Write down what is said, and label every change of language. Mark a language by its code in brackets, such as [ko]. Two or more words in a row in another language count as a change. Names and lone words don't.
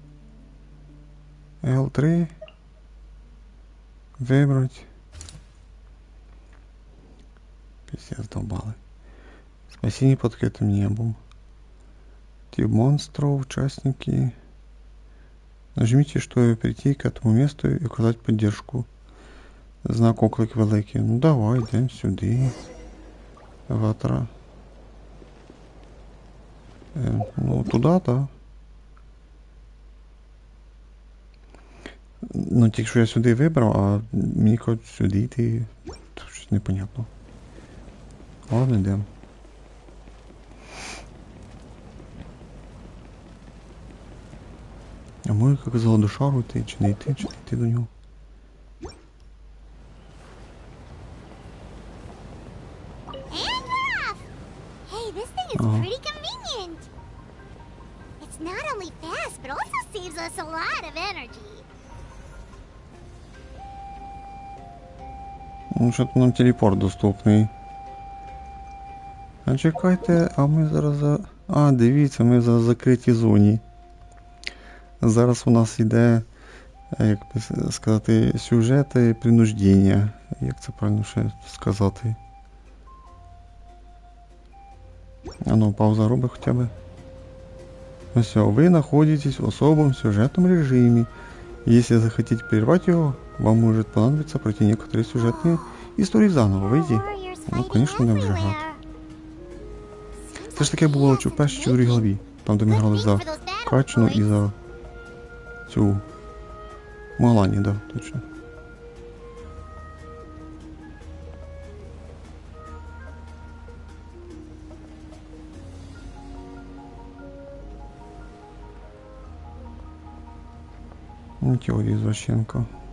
[ru] L3. Выбрать. Пиздец, долбалы. Спасение под открытым небом. Тип монстров, участники. Нажмите, чтобы прийти к этому месту и оказать поддержку. [uk] Знак оклик великий. Ну давай, йдемо сюди. [ru] Ватра. Ну, туда-то. [uk] Ну, тільки що я сюди вибрав, а мені кажуть сюди йти. Щось непонятно. Ладно, йдемо. А може, як казала, до шару йти, чи не йти до нього? [en] And we're off! Hey, this thing is pretty convenient. It's not only fast, but also saves us a lot of energy. [uk] Ну, що-то нам телепорт доступний. А чекайте, а ми зараз А, дивіться, ми в закритій зоні. Зараз у нас йде, як би сказати, сюжети принуждення. Як це правильно ще сказати? А ну, пауза робить хоча б. Ось, ви знаходитесь в особому сюжетному режимі. [ru] Если захотите прервать его, вам может понадобиться пройти некоторые сюжетные історії заново. [uk] Вийди. Ну, звісно, не вже грати. Це ж таке було в першій чи другій главі. Там, де ми грали за Качну і за цю Малані, да, точно. Теорія Извращенко.